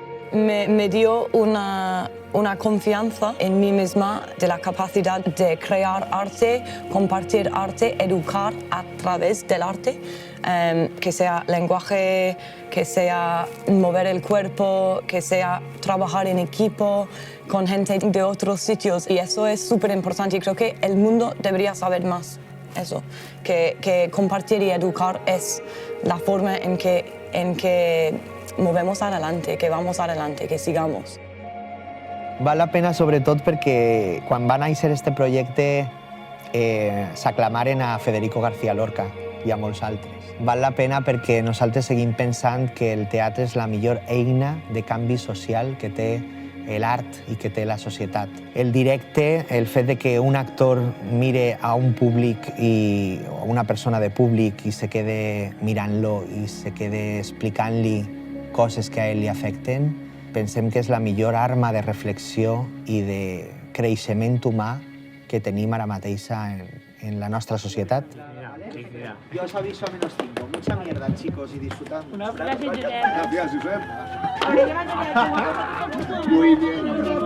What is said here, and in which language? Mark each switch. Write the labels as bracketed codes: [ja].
[es] Me dio una confianza en mí misma de la capacidad de crear arte, compartir arte, educar a través del arte, que sea lenguaje, que sea mover el cuerpo, que sea trabajar en equipo con gente de otros sitios. Y eso es súper importante y creo que el mundo debería saber más. Eso, que compartir y educar es la forma en que movemos adelante, que vamos adelante, que sigamos. [ca] Val la pena sobretot perquè quan va néixer este projecte s'aclamaren a Federico García Lorca i a molts altres. Val la pena perquè nosaltres seguim pensant que el teatre és la millor eina de canvi social que té l'art i que té la societat. El directe, el fet de que un actor mire a un públic i a una persona de públic i se quede mirant-lo i se quede explicant-li coses que a ell li afecten, pensem que és la millor arma de reflexió i de creixement humà que tenim ara mateixa en la nostra societat. [es] Yo os aviso a -5. Mucha mierda, chicos, y disfrutad. Gracias, Josep. Gracias, Josep. Muy bien.